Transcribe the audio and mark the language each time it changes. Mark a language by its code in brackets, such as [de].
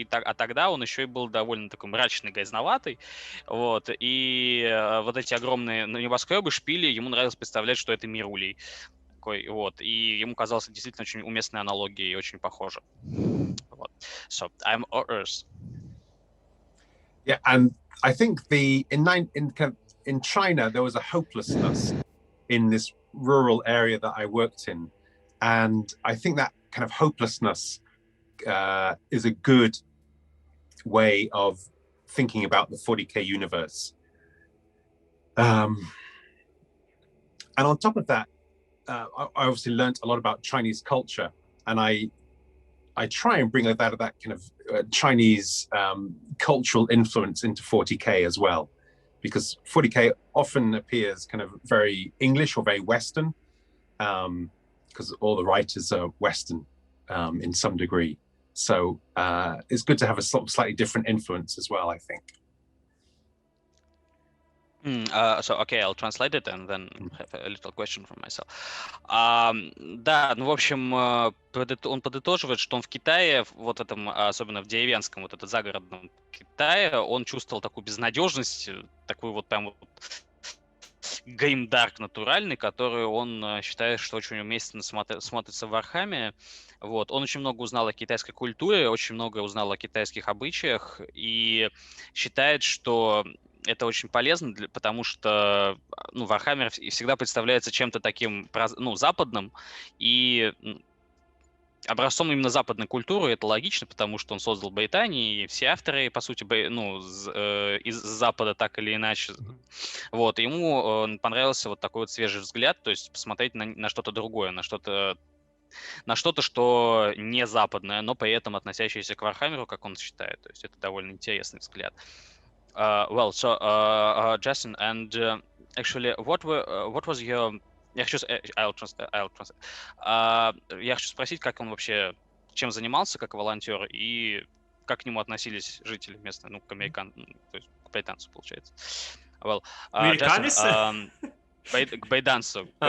[ru] А тогда он еще и был довольно такой мрачный, грязноватый. Вот. И вот эти огромные небоскребы, шпили, ему нравилось представлять, что это мир улей. Вот, и ему казалось действительно очень уместной аналогией и очень похоже. Вот. [en] So, I'm Earth. Yeah, and I think in China there was a hopelessness in this rural area that I worked in, and I think that kind of hopelessness is a good way of thinking about the 40K universe. And on top of that, I obviously learned a lot about Chinese culture, and I try and bring that kind of Chinese cultural influence into 40K as well, because 40K often appears kind of very English or very Western, because all the writers are Western in some degree. So it's good to have a slightly different influence as well, I think. So, okay, I'll translate it and then have a little question from myself. [ru] Да, в общем, он подытоживает, что он в Китае, вот этом, особенно в деревенском, вот это загородном Китае, он чувствовал такую безнадежность, такую вот прям вот геймдарк натуральный, который он считает, что очень уместно смотрится в Warhammer. Вот. Он очень много узнал о китайской культуре, очень много узнал о китайских обычаях и считает, что это очень полезно, потому что Warhammer всегда представляется чем-то таким западным и образцом именно западной культуры. Это логично, потому что он создал Британию, и все авторы, по сути, из Запада так или иначе. Вот. Ему понравился вот такой вот свежий взгляд, то есть посмотреть на что-то другое, на что-то, что не западное, но при этом относящееся к Warhammer'у, как он считает. То есть это довольно интересный взгляд. [en] Well, so Justin, and actually, what was your? I'll translate. [ru] Я хочу спросить, как он вообще, чем занимался как волонтер и как к нему относились жители местные, к то есть к британцу, получается. [en] Well, [ru] Justin, к британцу.